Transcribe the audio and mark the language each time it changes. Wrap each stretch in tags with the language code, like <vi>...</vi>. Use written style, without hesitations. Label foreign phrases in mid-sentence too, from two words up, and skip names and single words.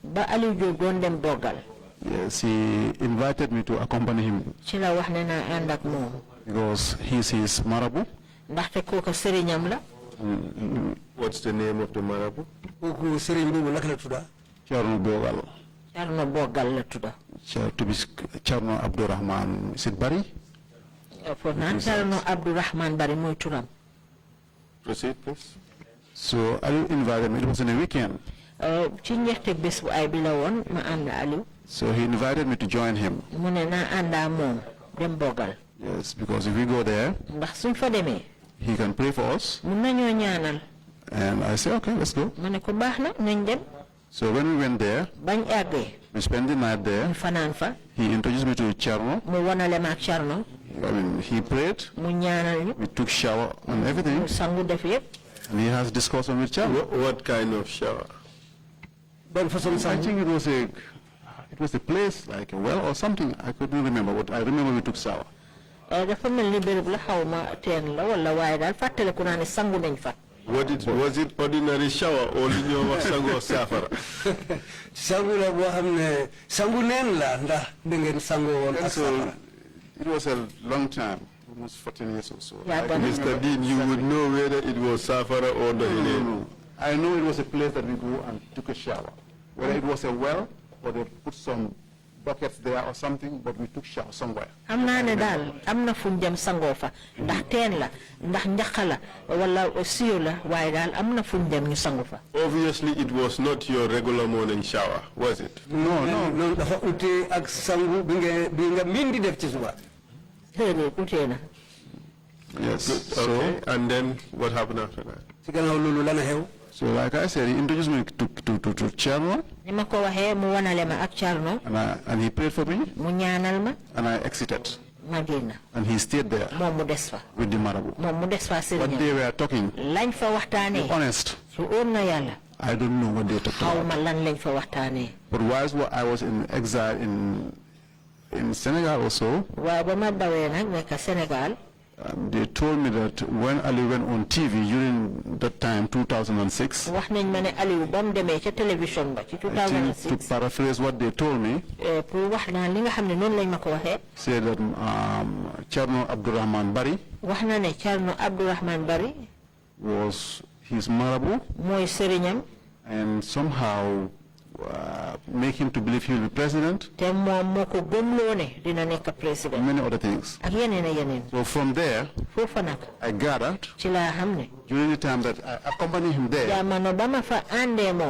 <en>Yes, he invited me to accompany him. Because he's his Marabu. What's the name of the Marabu? Charno Bogal. Charno Abdou Rahman. Is it Bari?</en> <wo>Charno Abdou Rahman Bari moy turam.</wo> <en>Proceed, please. So Aliou invited me. It was on a weekend. So he invited me to join him. Yes, because if we go there,</en> <wo>ndax suñ fa demee</wo> <en>he can pray for us.</en> <wo>mun nañoo ñaanal.</wo> <en>And I say, okay, let's go.</en> <wo>ma ne ko baax na nañ dem.</wo> <en>So when we went there,</en> <wo>bañ àggee.</wo> <en>we spent the night there.</en> <wo>fanaan fa.</wo> <en>He introduced me to Charno.</en> <wo>mu wanale ma ak Charno.</wo> <en>I mean, he prayed.</en> <wo>mu ñaanal ñu.</wo> <en>We took shower and everything.</en> <wo>mu sangu def yëpp.</wo> <en>And he has discussion with Charno. What kind of shower? I think it was a place like a well or something. I couldn't remember, but I remember we took shower.</en> <wo>dafa mel ni béréb la xaw ma teen la wala waaye daal fàttaliku naa ne sangu nañ fa.</wo> <en>Was it ordinary shower or</en> <wo>li ñoo wax sango safara? sangu la boo xam ne sangu neen la ndax da ngeen sangoo woon ak safara.</wo> <en>It was a long time, almost 14 years or so. Yeah, but Mr. Dean, you would know whether it was safara or the no. I know it was a place that we go and took a shower. Whether it was a well or they put some buckets there or something, but we took shower somewhere.</en> <wo>am naa ne daal am na fuñ dem sangoo fa ndax teen la ndax njaqa la wala siyo la waaye daal am na fuñ dem ñu sangu fa.</wo> <en>Obviously, it was not your regular morning shower, was it? No,</en> <wo>dafa ute ak sangu bi nga min di def ci suba. déedéet ute na.</wo> <en>Yes. Okay. And then what happened after that?</en> <wo>ci gannaaw loolu lan a xew.</wo> <en>So like I said, he introduced me to Charno.</en> <wo>ni ma ko waxee mu wanale ma ak Charno.</wo> <en>And he prayed for me.</en> <wo>mu ñaanal ma.</wo> <en>And I exited.</en> <wo>ma génn.</wo> <en>And he stayed there.</en> <wo>moom mu des fa.</wo> <en>With the marabout.</en> <wo>moom mu des fa sëriñam.</wo> <en>What they were talking.</en> <wo>lañ fa waxtaanee.</wo> <en>Honest.</en> <wo>su óor na yàlla.</wo> <en>I don't know what they talked about.</en> <wo>xaw ma lan lañ fa waxtaanee.</wo> <en>But whilst I was in exile in Senegal also.</en> <wo>waaye ba ma dawee nag nekk Sénégal.</wo> <en>They told me that when Ali went on TV during that time, 2006,</en> <wo>wax nañ ma ne Aliou ba mu demee ca télévision ba ci 2006.</wo> <en>to paraphrase what they told me,</en> <wo>pour wax naa li nga xam ne noonu lañ ma ko waxee.</wo> <en>said that Charno Abdurrahman Bari</en> <wo>wax na ne Charno Abdurrahman Bari</wo> <en>was his marabout,</en> <wo>mooy sëriñam.</wo> <en>and somehow make him to believe he will be president.</en> <wo>te moom moo ko gëmloo ne dina nekk président.</wo> <en>Many other things.</en> <wo>ak yeneen ak yeneen.</wo> <en>So from there,</en> <wo>foofa nag.</wo> <en>I gathered</en> <wo>ci laa xam ne.</wo> <en>during the time that I accompanied him there,</en> <wo>jamono ba ma fa àndee moom.</wo>